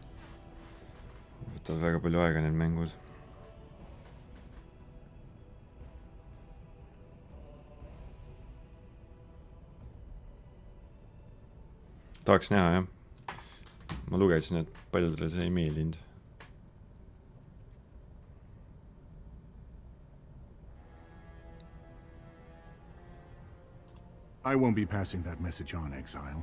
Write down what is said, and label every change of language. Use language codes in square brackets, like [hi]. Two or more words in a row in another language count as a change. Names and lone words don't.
[et] Võtavad väga palju aega need mängud. Tahaks näha, jah. Ma lugesin, et paljudele see ei meeldinud. [en] I won't be passing that message on, Exile.